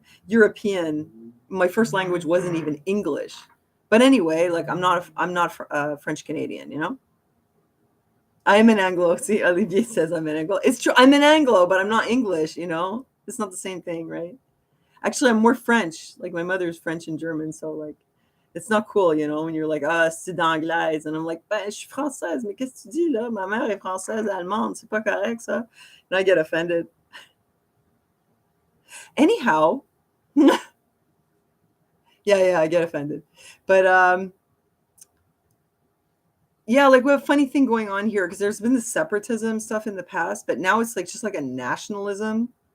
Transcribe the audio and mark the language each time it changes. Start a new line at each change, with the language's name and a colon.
English: European. My first language wasn't even English, but anyway, like I'm not French Canadian, you know. I'm an Anglo. See, Olivier says I'm an Anglo. It's true. I'm an Anglo, but I'm not English, you know. It's not the same thing, right? Actually, I'm more French. Like my mother's French and German, so like it's not cool, you know, when you're like,
French: ah, c'est d'anglaise.
English: And I'm like,
French: ben, je suis française, mais qu'est-ce que tu dis là? Ma mère est française, allemande, c'est pas correct ça.
English: And I get offended. Anyhow, yeah, yeah, I get offended. But yeah, like we have a funny thing going on here because there's been the separatism stuff in the past, but now it's like just like a nationalism.